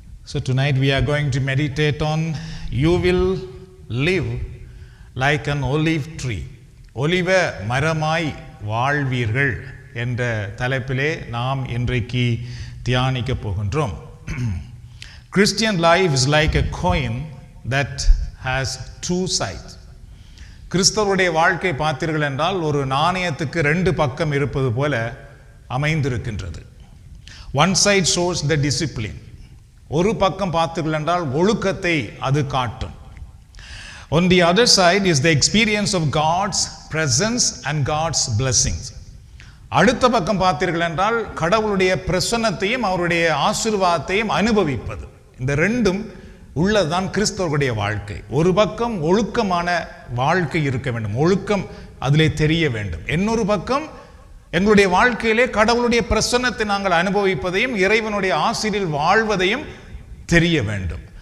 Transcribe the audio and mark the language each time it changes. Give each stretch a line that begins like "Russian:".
English: So tonight we are going to meditate on "You will live like an olive tree."
Tamil: ஒலிவ மரமாய் வாழ்வீர்கள் என்ற தலைப்பிலே நாம் இன்றைக்கு தியானிக்க போகின்றோம்.
English: Christian life is like a coin that has two sides.
Tamil: கிறிஸ்தவருடைய வாழ்க்கை பார்த்தீர்கள் என்றால் ஒரு நாணயத்துக்கு ரெண்டு பக்கம் இருப்பது போல அமைந்திருக்கின்றது.
English: One side shows the discipline.
Tamil: ஒரு பக்கம் பார்த்தீர்கள் என்றால் ஒழுக்கத்தை அது காட்டும்.
English: On the other side is the experience of God's presence and God's blessings.
Tamil: அடுத்த பக்கம் பார்த்தீர்கள் என்றால் கடவுளுடைய பிரசன்னத்தையும் அவருடைய ஆசீர்வாதத்தையும் அனுபவிப்பது. இந்த ரெண்டும் உள்ளதுதான் கிறிஸ்தவர்களுடைய வாழ்க்கை. ஒரு பக்கம் ஒழுக்கமான வாழ்க்கை இருக்க வேண்டும், ஒழுக்கம் அதிலே தெரிய வேண்டும். இன்னொரு பக்கம் எங்களுடைய வாழ்க்கையிலே கடவுளுடைய பிரசன்னத்தை நாங்கள் அனுபவிப்பதையும் இறைவனுடைய ஆசீரில் வாழ்வதையும் தெரிய வேண்டும்.